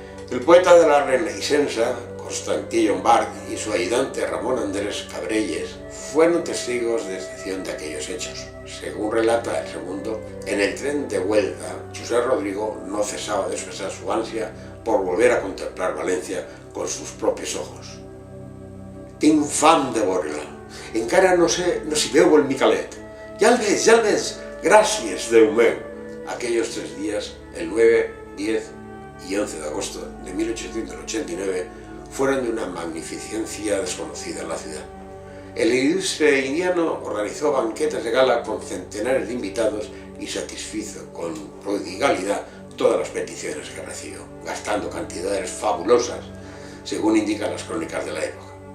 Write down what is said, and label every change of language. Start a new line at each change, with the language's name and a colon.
Spanish: El poeta de la Renaixença, Constantí Llombart, y su ayudante Ramón Andrés Cabrelles fueron testigos de excepción de aquellos hechos. Según relata El Segundo, en el tren de vuelta, Josep Rodrigo no cesaba de expresar su ansia por volver a contemplar Valencia con sus propios ojos.
Catalan: «Tinc fam de veure-la. Encara no sé si veu el Micalet. Ja el veig. Gràcies, Déu meu».
Spanish: Aquellos 3 días, el 9, 10 y 11 de agosto de 1889, fueron de una magnificencia desconocida en la ciudad. El ilustre indiano organizó banquetes de gala con centenares de invitados y satisfizo con prodigalidad todas las peticiones que recibió, gastando cantidades fabulosas, según indican las crónicas de la época.